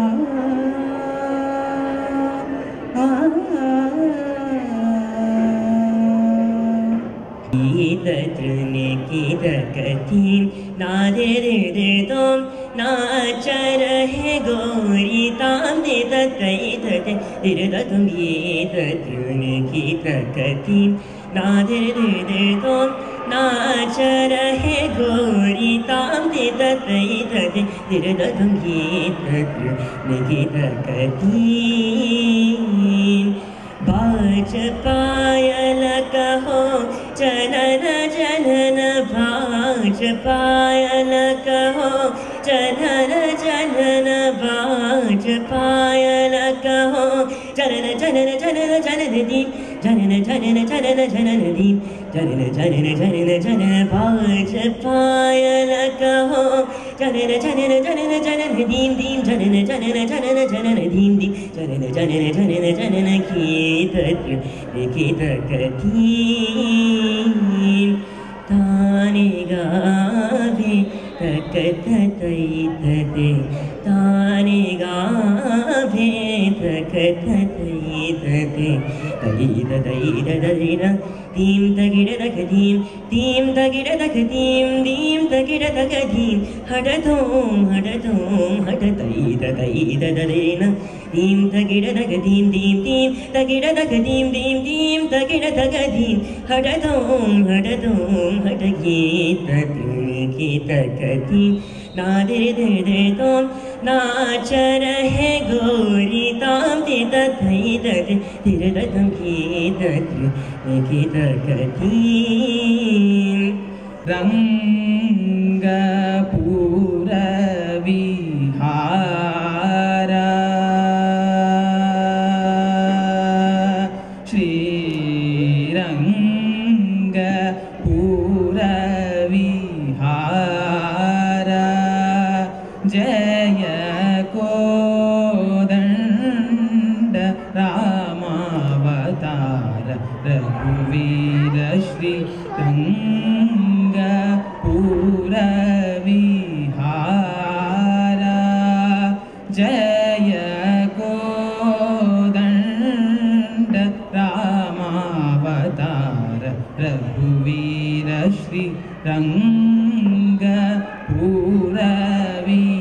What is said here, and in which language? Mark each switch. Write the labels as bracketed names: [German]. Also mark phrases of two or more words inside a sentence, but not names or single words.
[Hindi] कीदकतीं नादिर्दिर्दों नाचरहे गौरी तां दिदतैदते दिर्दतुं गीतकतीं नादिर्दिर्दों नाचरहे गौरी तां दिदतैदते दिर्दतुं गीतकतीं बाज पायल कहो जनन जनन बाज पायल कहो जनन जनन बाज पायल कहो जनन जनन जनन जनन दी जनन जनन जनन जनन दी जनन जनन जनन जनन बाज पायल कहो जनन जनन जनन जनन दीं दीं जनन जनन जनन जनन दीं दीं जनन जनन जनन जनन गीतकतीं तानि गावे तकततैतते तानि गावे तकततैतते तैततैततैन तीं तगिडदकतीं तीं तगिडदकतीं तीं तगिडदकतीं हठतों हठतों हठतैततैततैन तीं तगिडदकतीं तीं तीं तगिडदकतीं तीं तीं तगिडदकतीं हठतों हठतों हठगीतकतीं नादिर्दिर्दों नाचरहे गौरी तां दिदतैदते दिर्दतं गीतकतीं [Sanskrit] रङ्गपूरविहारा श्रीरङ्गपूरविहारा जय कोदण्ड रामावतार रघुवीर श्रीरङ्गपूरविहारा जय कोदण्ड रामावतार रघुवीर श्रीरङ्गपूरविहारा